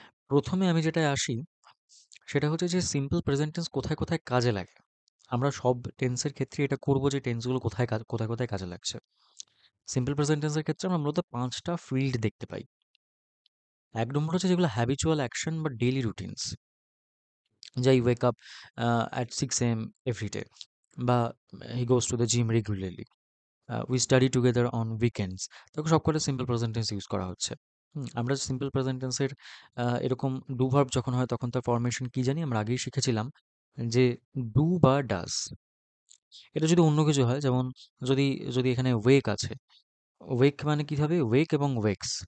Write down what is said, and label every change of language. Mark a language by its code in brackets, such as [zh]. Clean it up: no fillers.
[bn] প্রথমে আমি যেটায় আসি, সেটা হচ্ছে যে সিম্পল প্রেজেন্ট টেন্স কোথায় কাজে লাগে। আমরা সব টেন্সের ক্ষেত্রে এটা করব যে টেন্সগুলো কোথায় কাজে লাগছে। সিম্পল প্রেজেন্ট টেন্সের ক্ষেত্রে আমরা মূলত ৫ টা ফিল্ড দেখতে পাই। এক নম্বর হচ্ছে যেগুলো হ্যাবিচুয়াল অ্যাকশন বা ডেইলি রুটিনস, যে [en] I wake up at 6 a.m. every day, বা he goes to the gym regularly, we study together on weekends। [bn] দেখো সবকটা সিম্পল প্রেজেন্ট টেন্স ইউজ করা হচ্ছে। আমরা সিম্পল প্রেজেন্ট টেন্সের এরকম ডু ভার্ব যখন হয় তখন তার ফরমেশন কি জানি আমরা আগেই শিখেছিলাম, যে ডু বা ডাজ। এটা যদি অন্য কিছু হয়, যেমন যদি যদি এখানে ওয়েক আছে, ওয়েক মানে কি হবে, ওয়েক এবং ওয়েক্স।